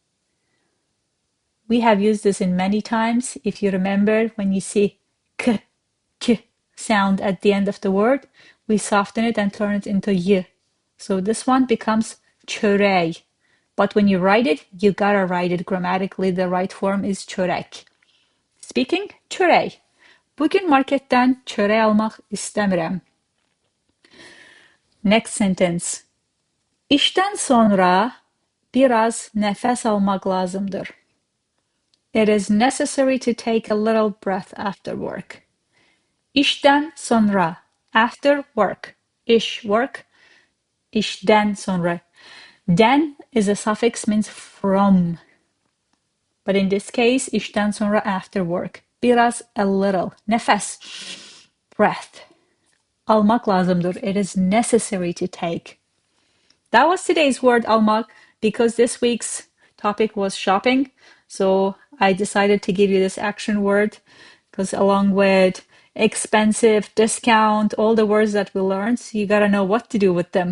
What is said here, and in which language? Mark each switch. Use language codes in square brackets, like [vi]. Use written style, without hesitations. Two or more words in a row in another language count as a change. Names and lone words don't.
[en] We have used this in many times. If you remember, when you see k sound at the end of the word, we soften it and turn it into y. So this one becomes çörək. But when you write it, you gotta write it grammatically. The right form is çörək. Speaking, çörək. [az] Bugün marketdən çörək almaq istəmirəm. [en] Next sentence. [az] İşdən sonra biraz nəfəs almaq lazımdır. [en] It is necessary to take a little breath after work. [az] İşdən sonra, [en] after work. [az] İş, work. İşdən sonra. [en] Den is a suffix, means from. But in this case, [az] işdən sonra, [en] after work. Biraz, a little. Nəfəs, breath. [az] Almaq lazımdır. [en] It is necessary to take. That was today's word, almaq, because this week's topic was shopping. So I decided to give you this action word because along with expensive, discount, all the words that we learned, so you gotta know what to do with them.